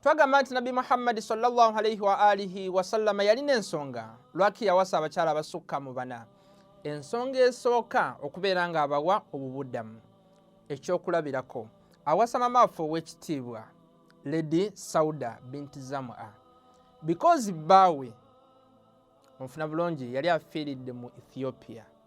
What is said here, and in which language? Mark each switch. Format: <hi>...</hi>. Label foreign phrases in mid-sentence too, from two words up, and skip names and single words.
<lg>twagamba nti Nabi Muhammad</lg> <ar>صلى الله عليه وآله وسلم</ar> <lg>yalina ensonga lwaki yawasa abakyala abasukka mu bana. Ensonga esooka okubeera nga abawa obubuddamu. Ekyokulabirako, awasa mama waffe ow'ekitiibwa Lady Sauda binti Zam'a, because bbaawe onfuna bulungi yali afiiridde mu Ethiopia.</lg>